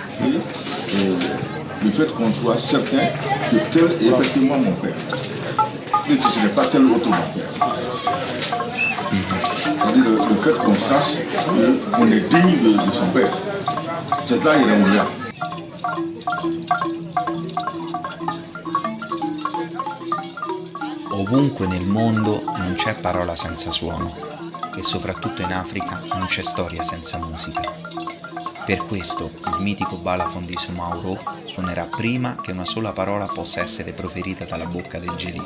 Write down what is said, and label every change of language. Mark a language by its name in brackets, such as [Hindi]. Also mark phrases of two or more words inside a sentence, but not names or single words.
[French] Et le fait qu'on soit certain que tel est effectivement mon père, et que ce n'est pas tel autre mon père. C'est-à-dire le fait qu'on sache qu'on est digne de son père. C'est là il est là. [Italian] Ovunque nel mondo non c'è parola senza suono e soprattutto in Africa non c'è storia senza musica. Per questo il mitico balafon di Sumauro suonerà prima che una sola parola possa essere proferita dalla bocca del Gelì.